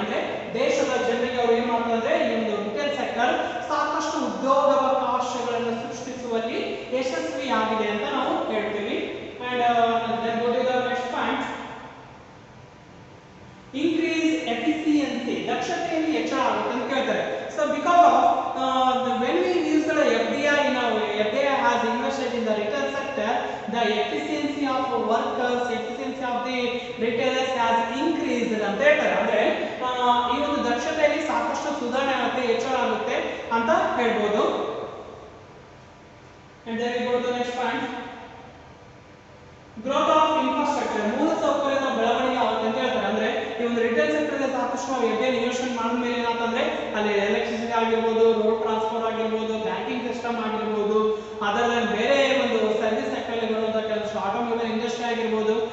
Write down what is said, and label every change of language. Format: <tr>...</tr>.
<kn>ಅಂದ್ರೆ ದೇಶದ ಜನರಿಗೆ ಅವರು ಏನ್ ಮಾಡ್ತಾರೆ, ಈ ಒಂದು ರಿಟೇಲ್ ಸೆಕ್ಟರ್ ಸಾಕಷ್ಟು ಉದ್ಯೋಗಾವಕಾಶಗಳನ್ನು ಸೃಷ್ಟಿಸುವಲ್ಲಿ ಯಶಸ್ವಿಯಾಗಿದೆ ಅಂತ ನಾವು ಹೇಳ್ತೀವಿ.</kn> <en>and then go to the next point, increase efficiency,</en> <kn>ದಕ್ಷತೆಯಲ್ಲಿ ಹೆಚ್ಚಳ ಆಗುತ್ತೆ ಅಂತ ಹೇಳ್ತಾರೆ.</kn> <en>so because of when we use the FDI, FDI has invested in the retail sector, the efficiency of workers, efficiency of the retailers has increased</en> <kn>ಅಂತ ಹೇಳ್ತಾರೆ. ಅಂದ್ರೆ ಈ ಒಂದು ದಕ್ಷತೆಯಲ್ಲಿ ಸಾಕಷ್ಟು ಸುಧಾರಣೆ ಆಗುತ್ತೆ, ಹೆಚ್ಚಳ ಆಗುತ್ತೆ ಅಂತ ಹೇಳ್ಬೋದು.</kn> <en>And then we go to the next point, growth of infrastructure,</en> <kn>ಮೂಲಸೌಕರ್ಯದ ಬೆಳವಣಿಗೆ ಆಗುತ್ತೆ ಅಂತ ಹೇಳ್ತಾರೆ. ಅಂದ್ರೆ ಈ ಒಂದು ರಿಟೇಲ್ ಸೆಕ್ಟರ್ ಸಾಕಷ್ಟು ನಾವು FDI ಇನ್ವೆಸ್ಟ್ಮೆಂಟ್ ಮಾಡಿದ್ಮೇಲೆ ಏನಾಗ್ತಂದ್ರೆ ಅಲ್ಲಿ ಎಲೆಕ್ಟ್ರಿಸಿಟಿ ಆಗಿರ್ಬೋದು, ರೋಡ್ ಟ್ರಾನ್ಸ್ಪೋರ್ಟ್ ಆಗಿರ್ಬೋದು, ಬ್ಯಾಂಕಿಂಗ್ ಸಿಸ್ಟಮ್ ಆಗಿರ್ಬೋದು, ಅದರಲ್ಲಿ ಬೇರೆ ಒಂದು ಸರ್ವಿಸ್ ಸೆಕ್ಟರ್ ಬರುವಂತಹ ಕೆಲಸ ಆಟೋಮೊಬೈಲ್ ಇಂಡಸ್ಟ್ರಿ ಆಗಿರ್ಬೋದು.</kn>